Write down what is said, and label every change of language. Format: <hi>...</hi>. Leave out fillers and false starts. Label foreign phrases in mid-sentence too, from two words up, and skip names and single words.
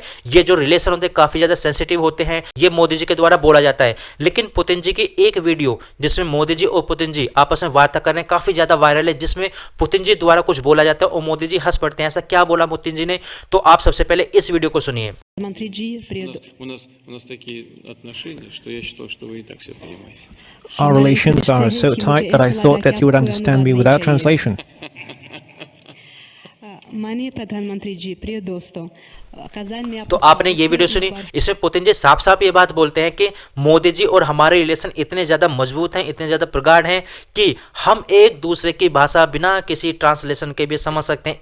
<hi>ये जो रिलेशन होते हैं काफी ज्यादा सेंसिटिव होते हैं, ये मोदी जी के द्वारा बोला जाता है। लेकिन पुतिन जी की एक वीडियो जिसमें मोदी जी और पुतिन जी आपस में वार्ता कर रहे हैं काफी ज्यादा वायरल है, जिसमें पुतिन जी द्वारा कुछ बोला जाता है और मोदी जी हंस पड़ते हैं। ऐसा क्या बोला पुतिन जी ने, तो आप सबसे पहले इस वीडियो को सुनिए। मंत्री जी,</hi> <ru>у нас такие отношения, что я считал, что вы и так все понимаете.</ru> <en>Our relations are so tight that I thought that you would understand me without translation.</en> <hi>माननीय प्रधानमंत्री जी, प्रिय दोस्तों, कजान में तो आपने ये वीडियो सुनी, इसमें पुतिन जी साफ साफ ये बात बोलते हैं कि मोदी जी और हमारे रिलेशन इतने ज़्यादा मजबूत हैं, इतने ज़्यादा प्रगाढ़ हैं कि हम एक दूसरे की भाषा बिना किसी ट्रांसलेशन के भी समझ सकते हैं।</hi>